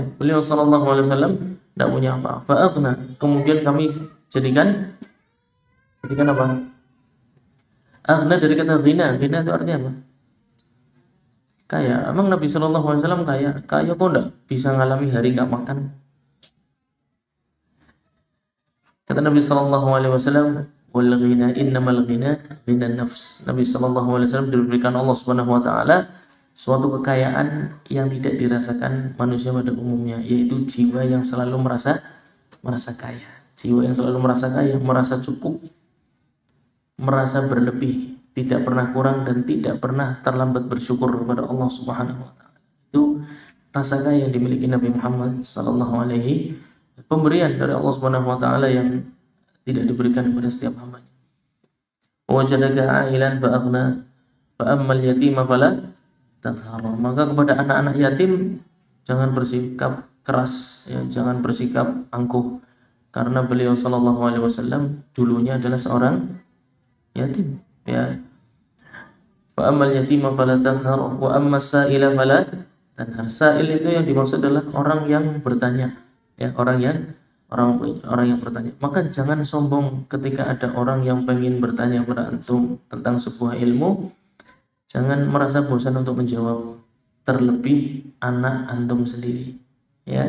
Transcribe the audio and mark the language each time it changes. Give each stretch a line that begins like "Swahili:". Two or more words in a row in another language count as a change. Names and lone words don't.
Indonesian: Beliau
Arabic: صلى الله عليه وسلم
Indonesian: tidak punya apa-apa. Fa'aghna, kemudian kami jadikan apa? Aghna dari kata ghina. Ghina itu artinya apa? Kaya. Emang Nabi
Arabic: صلى الله عليه وسلم
Indonesian: kaya? Kaya kok tidak bisa ngalami hari nggak makan? Kata Nabi
Arabic: صلى الله عليه وسلم والغنى إنما الغنى من النفس.
Indonesian: Nabi
Arabic: صلى الله عليه وسلم
Indonesian: diberikan Allah
Arabic: سبحانه وتعالى
Indonesian: suatu kekayaan yang tidak dirasakan manusia pada umumnya, yaitu jiwa yang selalu merasa kaya. Jiwa yang selalu merasa kaya, merasa cukup, merasa berlebih, tidak pernah kurang dan tidak pernah terlambat bersyukur kepada Allah
Arabic: سبحانه وتعالى.
Indonesian: Itu rasa kaya yang dimiliki Nabi Muhammad
Arabic: صلى الله عليه,
Indonesian: pemberian dari Allah
Arabic: سبحانه وتعالى
Indonesian: yang tidak diberikan kepada setiap hamba.
Arabic: ووجدك عائلا فأغنى فأما اليتيم فلا تنهر.
Indonesian: Maka kepada anak-anak yatim jangan bersikap keras, ya, jangan bersikap angkuh, karena beliau
Arabic: صلى الله عليه وسلم
Indonesian: dulunya adalah seorang yatim, ya.
Arabic: فأما اليتيم فلا تنهر وأما السائل فلا تنهر wa ammas sa'ila fala tanhar.
Indonesian: Sa'il itu yang dimaksud adalah orang yang bertanya, ya, orang yang bertanya. Maka jangan sombong ketika ada orang yang pengen bertanya kepada antum tentang sebuah ilmu. Jangan merasa bosan untuk menjawab, terlebih anak antum sendiri, ya.